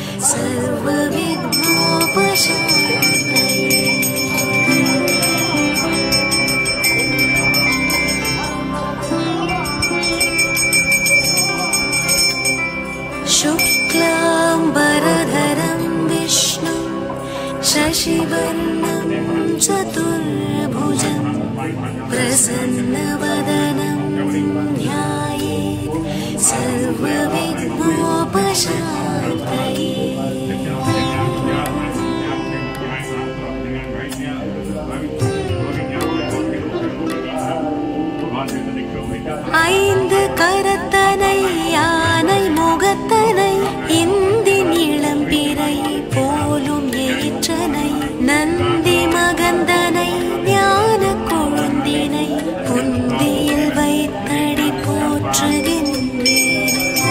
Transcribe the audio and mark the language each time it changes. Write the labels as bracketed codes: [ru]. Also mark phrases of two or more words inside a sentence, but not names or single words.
[sa] सर्वविघ्नोपशान्तये शुक्लाम्बरधरं विष्णु शशिवर्णं चतुर्भुजं प्रसन्नवदनं ध्यायेत् [ta] सर्वविघ्नोपशान्तये ஐந்து கரத்தனை யானை முகத்தனை இந்தின் இளம்பிறை போலும் ஏற்றனை நந்தி மகந்தனை ஞான கொழுந்தினை புந்தியில் வைத்தடி போற்றுகின்றேன்